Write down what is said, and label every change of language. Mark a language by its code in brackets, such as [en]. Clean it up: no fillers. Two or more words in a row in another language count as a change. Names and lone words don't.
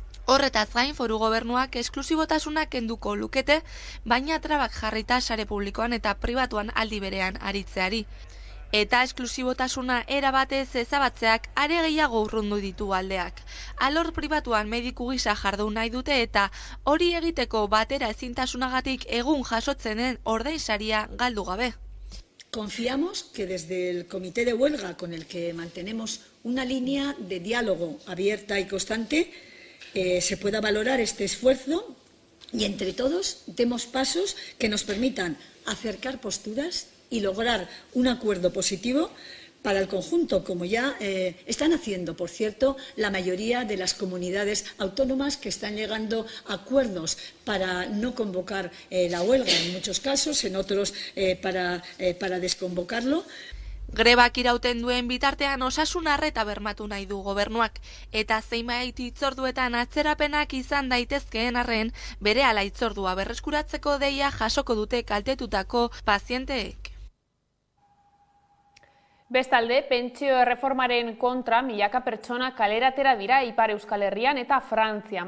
[eu] Horretaz gain, foru gobernuak esklusibotasuna kenduko lukete, baina trabak jarrita sare publikoan eta pribatuan aldi berean aritzeari. Eta esklusibotasuna erabatez ezabatzeak are gehiago urrundu ditu aldeak. Alor pribatuan mediku gisa jardun nahi dute eta hori egiteko batera ezintasunagatik egun jasotzen den ordainsaria galdu gabe. [es] Confiamos que desde el comité de huelga, con el que mantenemos una línea de diálogo abierta y constante, se pueda valorar este esfuerzo y entre todos demos pasos que nos permitan acercar posturas y lograr un acuerdo positivo para el conjunto, como ya están haciendo, por cierto, la mayoría de las comunidades autónomas que están llegando a acuerdos para no convocar la huelga en muchos casos, en otros para desconvocarlo. [eu] Grebak irauten duen bitartean osasun arreta bermatu nahi du gobernuak, eta zenbait hitzorduetan atzerapenak izan daitezkeen arren, berehala hitzordua berreskuratzeko deia jasoko dute kaltetutako pazienteek. Bestalde, pentsio erreformaren kontra milaka pertsona kalera atera dira Ipar Euskal Herrian eta Frantzian.